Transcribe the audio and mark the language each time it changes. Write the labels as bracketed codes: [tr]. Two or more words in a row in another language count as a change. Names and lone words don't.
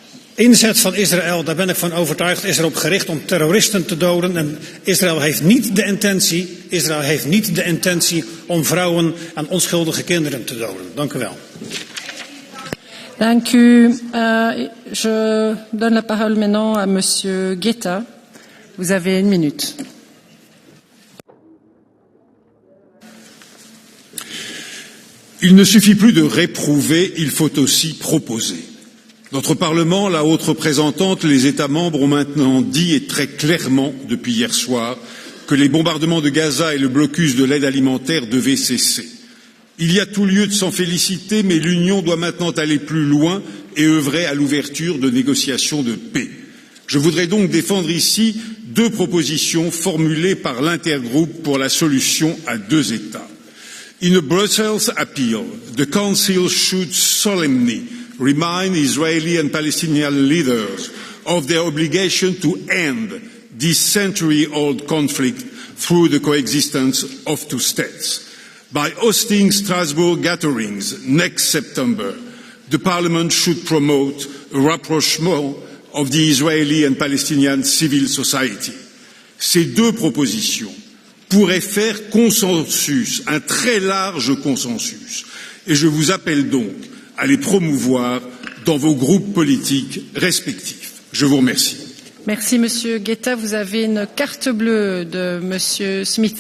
[nl] Maar inzet van Israël, daar ben ik van overtuigd, is erop gericht om terroristen te doden. En Israël heeft niet de intentie om vrouwen en onschuldige kinderen te doden. Dank u wel. Dank u. [fr] Je donne la parole maintenant à Monsieur Guetta. Vous avez une minute. Il ne suffit plus de réprouver, il faut aussi proposer. Notre Parlement, la haute représentante, les États membres ont maintenant dit et très clairement depuis hier soir que les bombardements de Gaza et le blocus de l'aide alimentaire devaient cesser. Il y a tout lieu de s'en féliciter, mais l'Union doit maintenant aller plus loin et œuvrer à l'ouverture de négociations de paix. Je voudrais donc défendre ici deux propositions formulées par l'intergroupe pour la solution à deux États. [en] In a Brussels appeal, the Council should solemnly remind Israeli and Palestinian leaders of their obligation to end this century-old conflict through the coexistence of two states. By hosting Strasbourg gatherings next September, the Parliament should promote a rapprochement of the Israeli and Palestinian civil society. [fr] Ces deux propositions pourrait faire consensus, un très large consensus. Et je vous appelle donc à les promouvoir dans vos groupes politiques respectifs. Je vous remercie. Merci Monsieur Guetta. Vous avez une carte bleue de Monsieur Smith.